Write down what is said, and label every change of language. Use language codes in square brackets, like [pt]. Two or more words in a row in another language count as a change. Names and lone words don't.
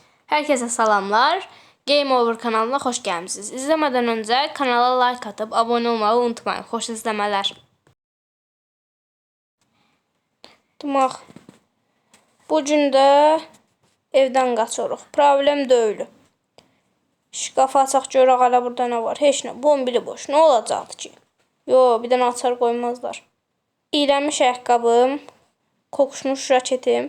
[tr] Herkese salamlar. Game Over [az] kanalına hoş gəlmisiniz. [tr] İzlemeden önce kanala like atıp abone olmayı unutmayın. [az] Xoş izləmələr. Demək, bu gün də evdən qaçırıq. Problem deyil. Şkafı açaq görək hələ burada nə var? Heç nə. Bombili boş. Nə olacaqdı ki? Yo, bir dənə açar qoymazlar. İğrənmiş ayaqqabım, kokuşmuş raketim.